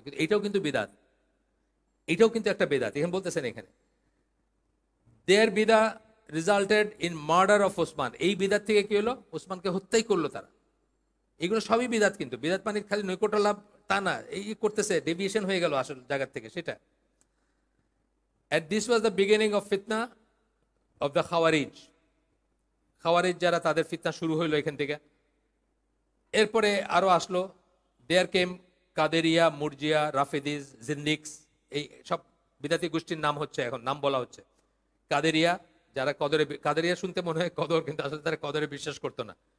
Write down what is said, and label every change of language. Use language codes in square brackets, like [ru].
[bn] কিন্তু এটাও কিন্তু বিদাত, এটাও কিন্তু একটা বেদাত। এখানে বলতেছেন এখানে [en] There বিদা resulted in murder of Osman. [bn] এই বিদাত থেকে কি হলো, ওসমানকে হত্যাই করলো তারা। এগুলো সবই বিদাত, কিন্তু বিদাত মানে খালি নৈকট্য লাভ তা না, এই করতেছে, ডেভিয়েশন হয়ে গেল আসল জায়গার থেকে সেটা। [en] And this was the beginning of fitna of the Khawarij. [bn] খাওয়ারিজ যারা, তাদের ফিতনা শুরু হইলো এখান থেকে। এরপরে আরো আসলো, [en] there came [bn] কাদেরিয়া, মুরজিয়া, রাফিদিস, জিন্দিক্স, এই সব বিদাতি গোষ্ঠীর নাম হচ্ছে, এখন নাম বলা হচ্ছে। কাদেরিয়া যারা কাদেরিয়া শুনতে মনে হয় কদর, কিন্তু আসলে তারা কদরে বিশ্বাস করতো না।